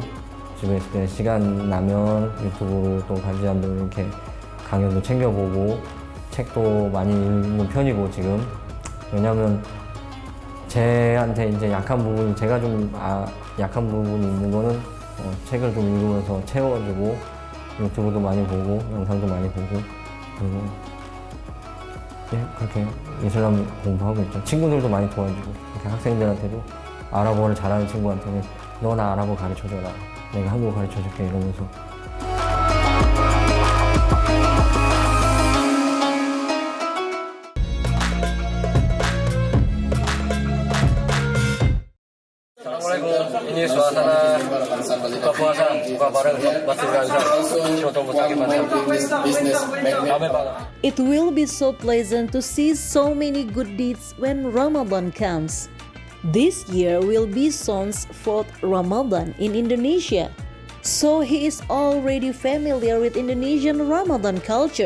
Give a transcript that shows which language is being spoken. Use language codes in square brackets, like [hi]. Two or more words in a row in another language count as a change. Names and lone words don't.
[ko] 집에 있을 때 시간 나면 유튜브로 또 가지한들 이렇게 강연도 챙겨보고 책도 많이 읽는 편이고 지금 왜냐면 제한테 이제 약한 부분이 제가 좀 약한 부분이 있는 거는 책을 좀 읽으면서 채워주고 유튜브도 많이 보고 영상도 많이 보고 그리고 그렇게 이슬람 공부하고 있죠. 친구들도 많이 도와주고 이렇게 학생들한테도 아랍어를 잘하는 친구한테는 너 나 아랍어 가르쳐줘라 내가 한국어 가르쳐줄게 이러면서 Assalamualaikum. [id] Ini suasana buka puasa, buka bareng Masjid Gansar. Shoto Musaki [en] It will be so pleasant to see so many good deeds when Ramadan comes. This year will be Son's fourth Ramadan in Indonesia, so he is already familiar with Indonesian Ramadan culture.